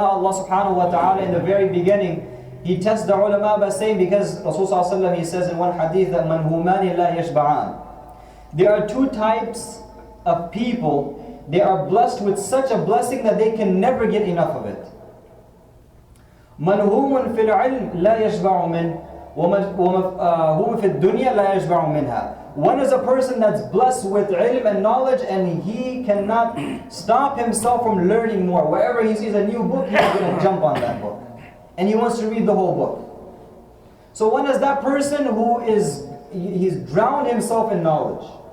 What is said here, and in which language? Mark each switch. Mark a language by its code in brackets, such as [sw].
[en] Allah subhanahu wa ta'ala in the very beginning, He tests the ulama by saying, because Rasulullah he says in one hadith that [ar] manhumani la yashba'an. [en] There are two types of people. They are blessed with such a blessing that they can never get enough of it. [ar] منهوم في العلم لا يشبع منه ومفهوم في الدنيا لا يشبع منها. [en] One is a person that's blessed with ilm and knowledge, and he cannot stop himself from learning more. Wherever he sees a new book, he's going to jump on that book. And he wants to read the whole book. So one is that person who he's drowned himself in knowledge.